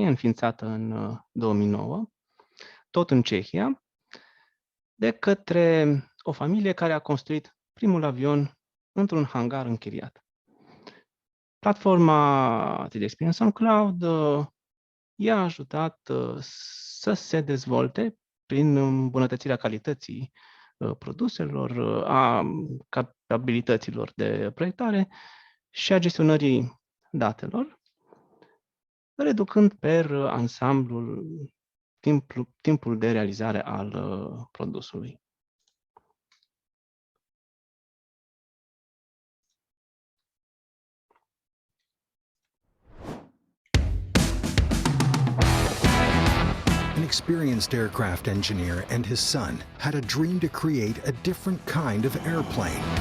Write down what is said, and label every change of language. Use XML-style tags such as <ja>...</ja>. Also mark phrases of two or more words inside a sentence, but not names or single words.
<ro>înființată în 2009, tot în Cehia, de către o familie care a construit primul avion într-un hangar închiriat. Platforma 3D Experience on Cloud i-a ajutat să se dezvolte prin îmbunătățirea calității produselor, a capabilităților de proiectare și a gestionării datelor, reducând per ansamblul timpul de realizare al produsului.</ro> <en>An experienced aircraft engineer and his son had a dream to create a different kind of airplane.</en>